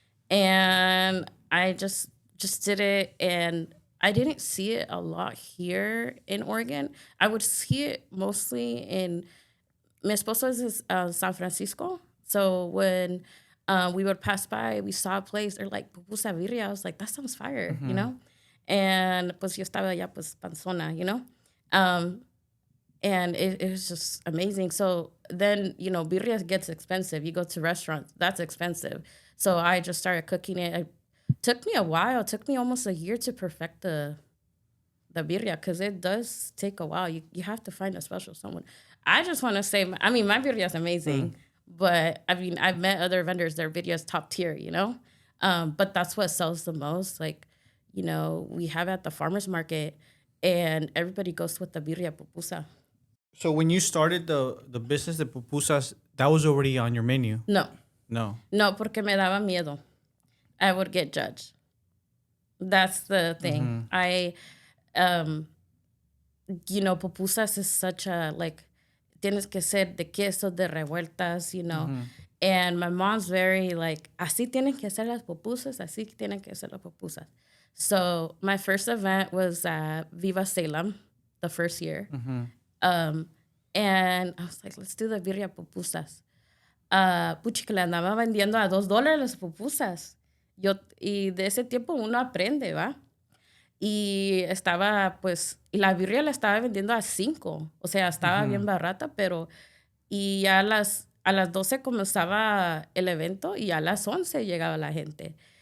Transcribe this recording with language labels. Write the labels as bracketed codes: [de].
[en] And I just did it, and I didn't see it a lot here in Oregon. I would see it mostly in, [es] mi esposo [en] is San Francisco. So when we would pass by, we saw a place, they're like, pupusa birria. I was like, that sounds fire, you know? [es] And pues yo estaba allá pues panzona, [en] you know? And it was just amazing. So then, you know, birria gets expensive. You go to restaurants, that's expensive. So I just started cooking it. It took me a while. It took me almost a year to perfect the birria, because it does take a while. You have to find a special someone. I just want to say, I mean, my birria is amazing. But, I mean, I've met other vendors, their birria is top tier, you know? But that's what sells the most. Like, you know, we have at the farmer's market, and everybody goes with the birria pupusa. So when you started the business, the pupusas, that was already on your menu? No. No, [es] porque me daba miedo. [en] I would get judged. That's the thing. I, you know, pupusas is such a, like, [es] tienes que ser de queso, de revueltas, [en] you know. And my mom's very, like, [es] así tienen que ser las pupusas, así tienen que ser las pupusas. [en] So my first event was at Viva Salem, the first year. And I was like, let's do the birria pupusas. [es] Puchi, que le andaba vendiendo a $2 las pupusas. Y de ese tiempo uno aprende, ¿va? Y estaba, pues, y la birria la estaba vendiendo a 5. O sea, estaba bien barata, pero, y ya a las 12 comenzaba el evento y a las 11 llegaba la gente.